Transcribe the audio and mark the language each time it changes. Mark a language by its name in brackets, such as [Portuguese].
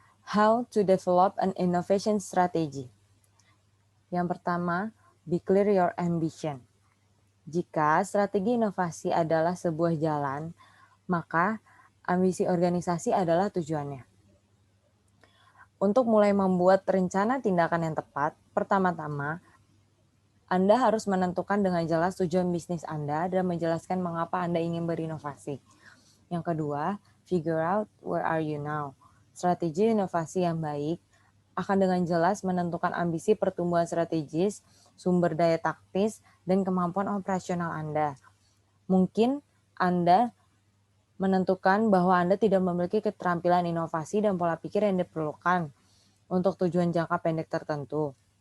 [English] How to develop an innovation strategy. [Indonesian] Yang pertama, [English] be clear your ambition. [Indonesian] Jika strategi inovasi adalah sebuah jalan, maka ambisi organisasi adalah tujuannya. Untuk mulai membuat rencana tindakan yang tepat, pertama-tama, Anda harus menentukan dengan jelas tujuan bisnis Anda dan menjelaskan mengapa Anda ingin berinovasi. Yang kedua, [English] figure out where are you now. [Indonesian] Strategi inovasi yang baik akan dengan jelas menentukan ambisi pertumbuhan strategis, sumber daya taktis, dan kemampuan operasional Anda. Mungkin Anda menentukan bahwa Anda tidak memiliki keterampilan inovasi dan pola pikir yang diperlukan untuk tujuan jangka pendek tertentu.